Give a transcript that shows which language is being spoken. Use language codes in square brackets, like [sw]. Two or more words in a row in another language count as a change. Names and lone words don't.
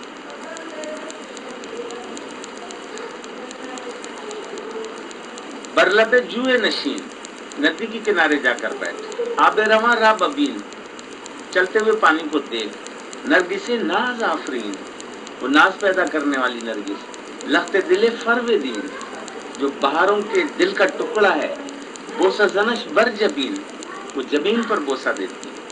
[fa] برلب جوئے نشین، [ur] ندی کے کنارے جا کر بیٹھ. [fa] آب رواں راہ ببین، [ur] چلتے ہوئے پانی کو دیکھ. [fa] نرگس ناز آفرین، [ur] وہ ناز پیدا کرنے والی نرگس. [fa] لخت دل فرو دین، [ur] جو بہاروں کے دل کا ٹکڑا ہے. [fa] بوسہ زنش بر جبین، [ur] وہ جبین پر بوسہ دیتی ہے.